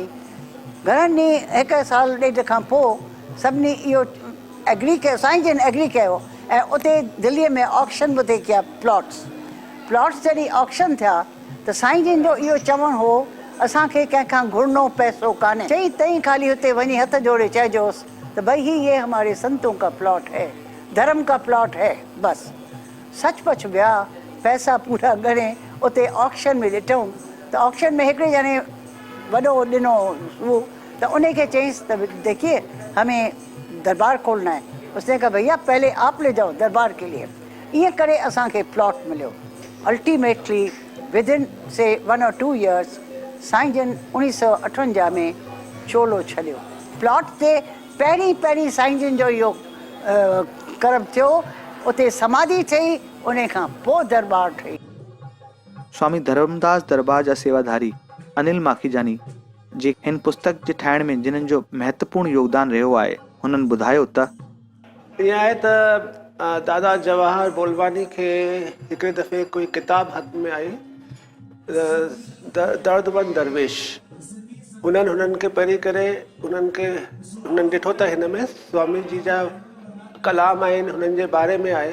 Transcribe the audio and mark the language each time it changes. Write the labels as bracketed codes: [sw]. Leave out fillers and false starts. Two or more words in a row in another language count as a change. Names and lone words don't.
[sd] घणनि ॾींहं हिकु साल ॾेढ खां पोइ सभिनी इहो एग्री कयो, साईं जन एग्री कयो ऐं उते दिल्लीअ में ऑक्शन बि थिए कया प्लॉट्स जॾहिं ऑक्शन थिया त साईं जन जो इहो चवणु हो असांखे कंहिंखां घुरनो पैसो कान्हे। चई तई ख़ाली हुते वञी हथ जोड़े चइजोसि त [hi] भई ये हमारे संतों का प्लॉट है, धर्म का प्लॉट है, बस। [sd] सचपच विया, पैसा पूरा ॻणे उते ऑक्शन में ॾिठूं त ऑक्शन में हिकिड़े ॼणे वॾो ॾिनो उहो त उनखे चईंसि त [hi] देखिए हमें दरबार खोलना है। उसने कहा भैया पहले आप ले जाओ दरबार के लिए। [sd] ईअं करे असांखे प्लॉट मिलियो। [en] ultimately within [sd] से 1 or 2 years साईं जन 1958 में चोलो छॾियो। प्लॉट ते पहिरीं साईं जन जो इहो कर्म थियो, उते समाधि ठही, उन खां पोइ दरबार ठही। स्वामी धर्मदास दरबार जा सेवाधारी अनिल माखीजानी जे हिन पुस्तक जे ठाहिण में जिन्हनि जो महत्वपूर्ण योगदान रहियो आहे, हुननि ॿुधायो त ईअं आहे त दादा जवाहर बोलवानी खे हिकिड़े दफ़े कोई किताब हथ में आई, दर्दबंद दरवेश। हुननि खे पढ़ी करे हुननि ॾिठो त हिन में स्वामी जी जा कलाम आहिनि, हुननि जे बारे में आहे।